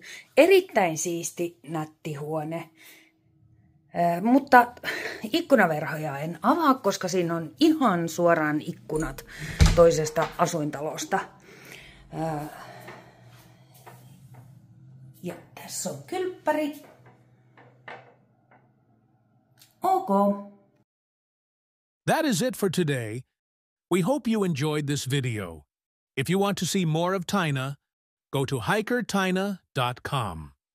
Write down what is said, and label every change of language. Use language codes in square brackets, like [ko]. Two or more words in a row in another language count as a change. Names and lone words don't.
[fi] Erittäin siisti, nätti huone. Mutta ikkunaverhoja en avaa, koska siinä on ihan suoraan ikkunat toisesta asuintalosta. Ja tässä on kylppäri. [en] Okay. That is it for today. We hope you enjoyed this video. If you want to see more of Tina, go to hikertina.com.